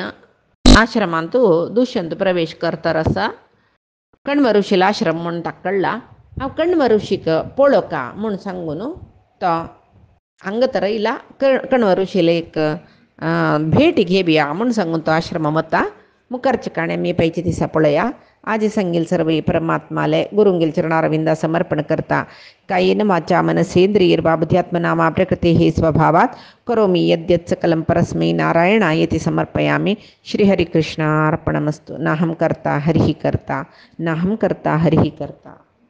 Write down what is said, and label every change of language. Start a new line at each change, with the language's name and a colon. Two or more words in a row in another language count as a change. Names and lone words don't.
Konkani: आश्रमांत दुष्यंत प्रवेश करतरसा कण्व ऋषीला आश्रम म्हूण ताका कळ्ळा हांव कण्व ऋषीक पळोवका म्हूण सांगून तो हांगा तर येयला कण्व ऋषीला एक भेट घेवया म्हूण सांगून तो आश्रम वता मुखारचे काणे मी पैचे दिसा पळया आजी संगील सर्व परमात्माले गुरुंगील चरणारविंदा समर्पण करता
Sanskrit: कायेन वाचा मनसेंद्रियैर्वा प्रकृतेः स्वभावात् करोमि यद्यत् सकलं परस्मै नारायणायेति समर्पयामि श्रीहरिकृष्णार्पणमस्तु नाहं कर्ता हरिः कर्ता नाहं कर्ता हरिः कर्ता।